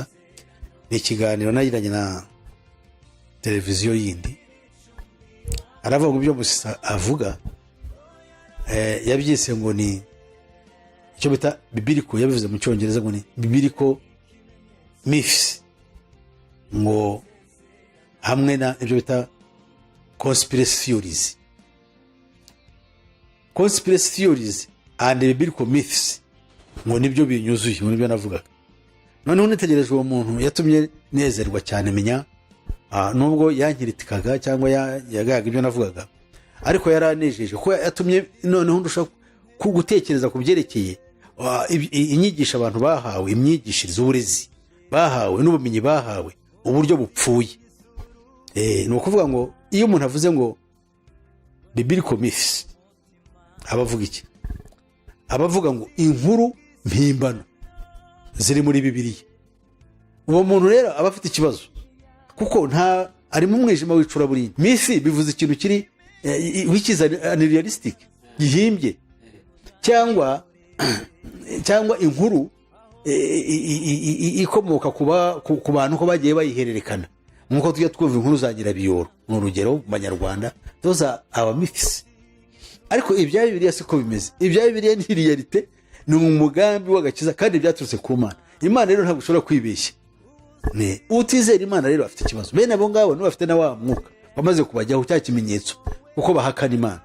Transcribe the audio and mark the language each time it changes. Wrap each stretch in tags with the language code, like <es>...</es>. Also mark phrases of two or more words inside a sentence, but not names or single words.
<rw>Ni ikiganiro nagiranye na televiziyo yindi, aravuga ngo ibyo Musisa avuga yabyise ngo ni icyo bita biblical, yabivuze mu cyongereza ngo ni</rw> <en>biblical myths,</en> <rw>ngo hamwe na ibyo bita</rw> <en>conspiracy theories. Conspiracy theories and biblical myths</en> <rw>ngo nibyo binyuzuye mu byo navugaga. Noneho nitegereje uwo muntu yatumye nezerwa cyane, menya nubwo yankiritikaga cyangwa yagaga ibyo navugaga, ariko yaranejeje ko yatumye noneho ndusha gutekereza ku byerekeye inyigisho abantu bahawe, imyigishirize, uburezi bahawe n'ubumenyi bahawe, uburyo bupfuye. Ni ukuvuga ngo iyo umuntu avuze ngo</rw> <en>biblical myths,</en> <rw>abavuga iki? Abavuga ngo inkuru mpimbano ziri muri Bibiliya. Uwo muntu rero aba afite ikibazo, kuko nta ari mu mwijima wicura burindi. Myth bivuze ikintu kiri</rw> <en>which is unrealistic,</en> <rw>gihimbye, cyangwa inkuru ikomoka ku bantu ko bagiye bayihererekana, nkuko tujya twumva inkuru za Nyirabiyoro mu urugero mu Banyarwanda.</rw> <en>Those are our myths.</en> <rw>Ariko ibya Bibiliya siko bimeze. Ibya Bibiliya ni realite, ni umugambi w'agakiza kandi byaturutse ku Mana. Imana rero ntabwo ushobora kwibeshya. Utizera Imana rero afite ikibazo. Bene abo ngabo nibo bafite na wa mwuka bamaze kubajyaho cya kimenyetso, kuko bahakana Imana.</rw>